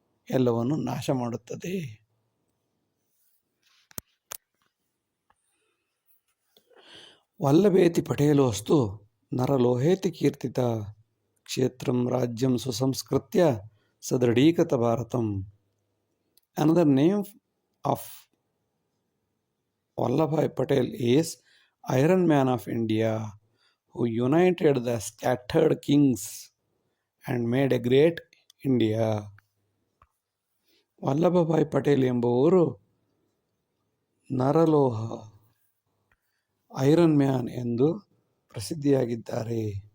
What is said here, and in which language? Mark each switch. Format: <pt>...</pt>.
<kn>ಎಲ್ಲವನ್ನು ನಾಶ ಮಾಡುತ್ತದೆ.</kn> <sa>ವಲ್ಲಭೇತಿ ಪಟೇಲೋಸ್ತು ನರಲೋಹೇತಿ ಕೀರ್ತಿತ ಕ್ಷೇತ್ರಂ ರಾಜ್ಯಂ ಸುಸಂಸ್ಕೃತ್ಯ ಸದೃಢೀಕೃತ Bharatam.</sa> <en>Another name of Vallabhbhai Patel is Iron Man of India, who united the scattered kings and made a great India.</en> <kn>Vallabhbhai Patel ಎಂಬುವರು ನರಲೋಹ iron man ಎಂದು ಪ್ರಸಿದ್ಧಿಯಾಗಿದ್ದಾರೆ.</kn>